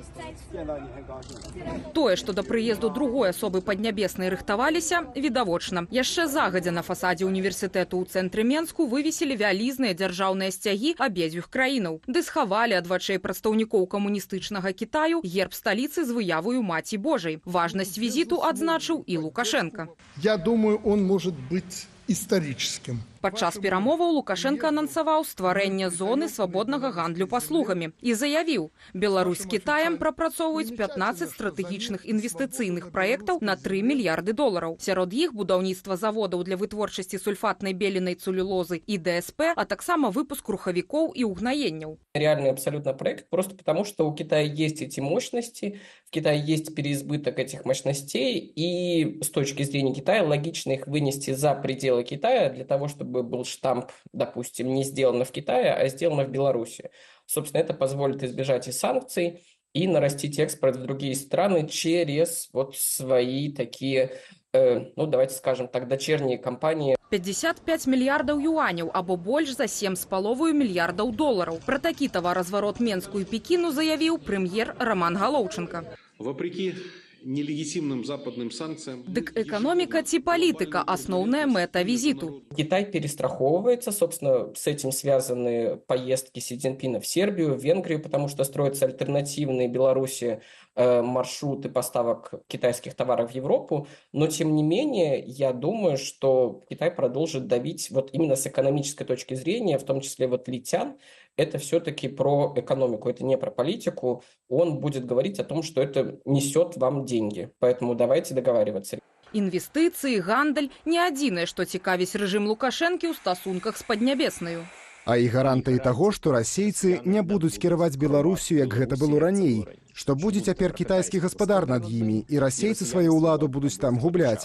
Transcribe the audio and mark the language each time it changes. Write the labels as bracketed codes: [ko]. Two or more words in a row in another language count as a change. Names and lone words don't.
[be] Тое, што да прыезду другой асобы паднябеснай рыхтаваліся, відавочна. Яшчэ загадзя на фасадзе універсітэту ў цэнтры Менску вывесілі вялізныя дзяржаўныя сцягі абедзвюх краінаў. Ды схавалі ад вачэй прадстаўнікоў камуністычнага Кітаю герб сталіцы з выявою Маці Божай. Важнасць візіту адзначыў і Лукашенко. [ru] Я думаю, он может быть историческим. [be] Падчас перамоваў Лукашенко анансаваў стварэнне зоны свабоднага гандлю паслугамі і заявіў, Беларусь з Кітаем прапрацоўваюць 15 стратэгічных інвестыцыйных праектаў на 3 мільярды долараў. Сярод іх будаўніцтва заводаў для вытворчасці сульфатнай беленай цэлюлозы і ДСП, а таксама выпуск рухавікоў і угнаенняў. [ru] Реальный абсолютно проект, просто потому что у Китая есть эти мощности, в Китае есть переизбыток этих мощностей, и с точки зрения Китая логично их вынести за пределы Китая для того, чтобы был штамп, допустим, не сделано в Китае, а сделано в Беларуси. Собственно, это позволит избежать и санкций, и нарастить экспорт в другие страны через вот свои такие, ну давайте скажем так, дочерние компании. [be] 55 мільярдаў юаняў або больш за 7,5 мільярдаў долараў. Пра такі таваразварот Менску і Пекіну заявіў прэм'ер Роман Галоўченко. [ru] Вопреки нелегитимным западным санкциям. Дык экономика ці политика – основная мета визиту. Китай перестраховывается, собственно, с этим связаны поездки Си Цзиньпина в Сербию, в Венгрию, потому что строятся альтернативные Беларуси маршруты поставок китайских товаров в Европу. Но, тем не менее, я думаю, что Китай продолжит давить вот именно с экономической точки зрения, в том числе вот Ли Цян. Это все-таки про экономику, это не про политику. Он будет говорить о том, что это несет вам деньги. Поэтому давайте договариваться. [be] Інвестыцыі, гандаль – не адзінае, што цікавіць рэжым Лукашэнкі ў стасунках з Паднябеснаю. А і гарантыі таго, што расейцы не будуць кіраваць Беларусю, як гэта было раней. Што будзе цяпер кітайскі гаспадар над імі, і расейцы сваю ўладу будуць там губляць.